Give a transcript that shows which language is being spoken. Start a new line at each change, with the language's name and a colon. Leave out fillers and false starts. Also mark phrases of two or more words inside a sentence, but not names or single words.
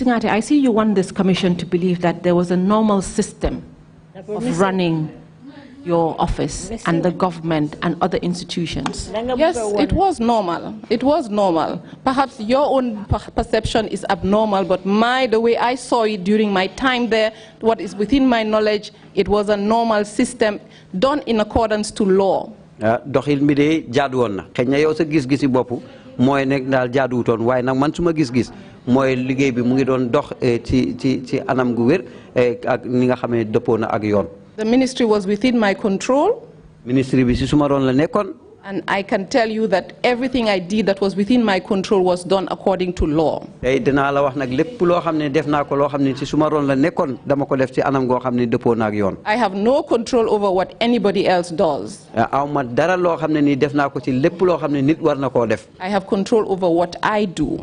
English: Singhateh, I see you want this commission to believe that there was a normal system of running your office and the government and other institutions. Yes, it was normal. It was normal. Perhaps your own perception is abnormal, but the way I saw it during my time there, what is within my knowledge, it was a normal system done in accordance to law.
Wolof: Doxil mi de jaadu woon na xëy yow sa gis-gisi bopp mooy nekk daal jaaduwutoon waaye nag man suma gis-gis mooy liggéey bi mu ngi doon dox ci anam gu wér ak ni nga xamee dëppoo na ak yoon.
English: The ministry was within my control.
Wolof: Ministry bi ci suma ron la nekkoon.
English: And I can tell you that everything I did that was within my control was done according to law. I have no control over what anybody else does. I have control over what I do.